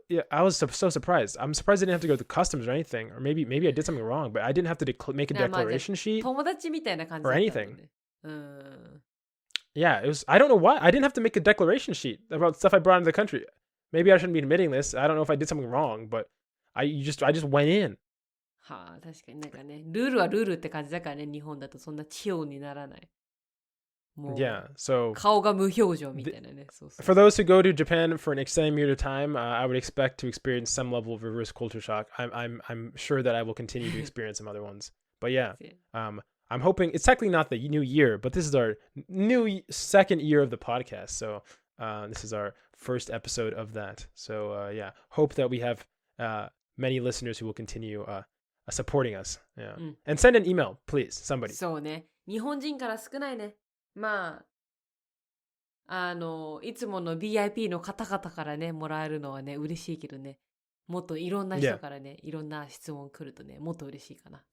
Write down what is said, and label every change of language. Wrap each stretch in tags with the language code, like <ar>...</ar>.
<en>Yeah, I was so surprised. I'm surprised I didn't have to go to customs or anything, or maybe I did something wrong, but I didn't have to make a declaration sheet or anything. Yeah, it was. I don't know why I didn't have to make a declaration sheet about stuff I brought into the country. Maybe I shouldn't be admitting this. I don't know if I did something wrong, but I just went in.</en> <ja>はあ、確かになんかね、ルールはルールって感じだからね、日本だとそんな器用にならない。</ja> <en>Yeah, so</en> <ja>顔が無表情みたいなね。</ja> <en>For those who go to Japan for an extended period of time, I would expect to experience some level of reverse culture shock. I'm sure that I will continue to experience some other ones. But yeah, I'm hoping it's technically not the new year, but this is our new second year of the podcast. So this is our first episode of that. So yeah, hope that we have many listeners who will continue supporting us. Yeah. And send an email, please, somebody.</en> <ja>そうね。日本人から少ないね。まあ、いつもの VIP の方々からね、もらえるのはね、嬉しいけどね。もっといろんな人からね、いろんな質問来るとね、もっと嬉しいかな。</ja>